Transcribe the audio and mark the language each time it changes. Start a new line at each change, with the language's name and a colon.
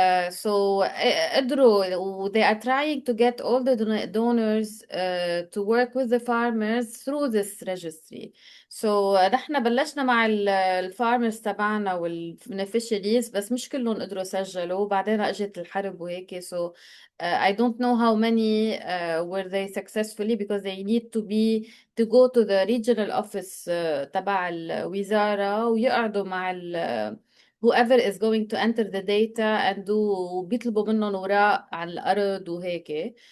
English: So
Arabic: قدروا
English: they are trying to get all the donors to work with the farmers through this registry.
Arabic: So نحن بلشنا مع الفارمرز تبعنا والبنفيشريز، بس مش كلهم قدروا يسجلوا، وبعدين اجت الحرب وهيك.
English: So I don't know how many were they successfully, because they need to go to the regional office
Arabic: تبع الوزارة ويقعدوا مع
English: whoever is going to enter the data and
Arabic: بيطلبوا منهم وراء عن الأرض وهيك.